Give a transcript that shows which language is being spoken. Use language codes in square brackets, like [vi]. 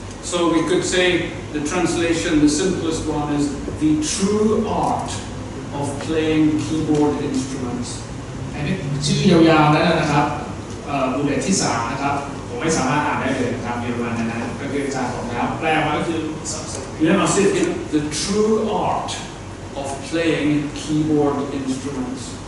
[en] So we could say the translation, the simplest one is the true art of playing keyboard instruments. [th] อันนี้ชื่อยาวๆนั่นนะครับบูเลตที่3นะครับผมไม่สามารถอ่านได้เลยนะครับเยอรมันนะก็คืออาจารย์บอกแล้วแปลมาก็คือ [en] Yeah, I said the true art of playing keyboard instruments.